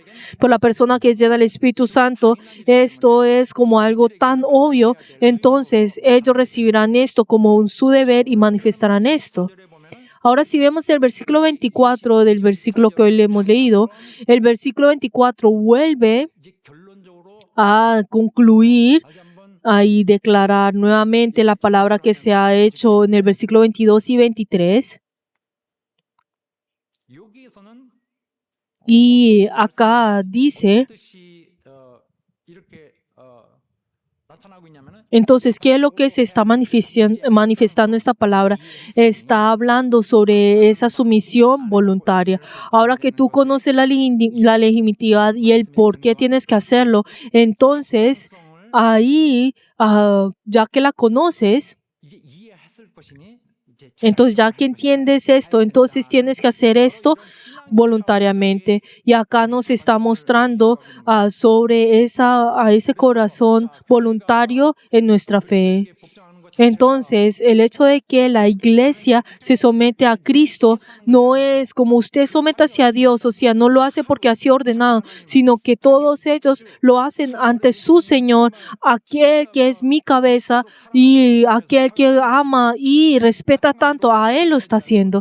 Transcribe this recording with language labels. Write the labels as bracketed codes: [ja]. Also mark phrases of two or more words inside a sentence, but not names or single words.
[es] Pero la persona que es llena del Espíritu Santo, esto es como algo tan obvio, entonces ellos recibirán esto como su deber y manifestarán esto. Ahora, si vemos el versículo 24 del versículo que hoy le hemos leído, el versículo 24 vuelve [ko] 이제 결론적으로 [es] a concluir [ko] 다시 한번 [es] y declarar nuevamente la palabra que se ha hecho en el versículo 22 y 23. [ko] 여기에서는 [es] Y acá dice, [ko] 뜻이 이렇게 나타나고 있냐면은 [es] entonces, ¿qué es lo que se está manifestando esta palabra? Está hablando sobre esa sumisión voluntaria. Ahora que tú conoces la legitimidad y el por qué tienes que hacerlo, entonces ahí, ya que la conoces, [ko] 이제 이해했을 것이니 이제 [es] entonces ya que entiendes esto, entonces tienes que hacer esto voluntariamente. Y acá nos está mostrando sobre ese corazón voluntario en nuestra fe. [ko] 복종하는 것 [es] Entonces, el hecho de que la iglesia se somete a Cristo no es como usted sométase a Dios, o sea, no lo hace porque ha sido ordenado, sino que todos ellos lo hacen ante su Señor, aquel que es mi cabeza y aquel que ama y respeta tanto, a Él lo está haciendo.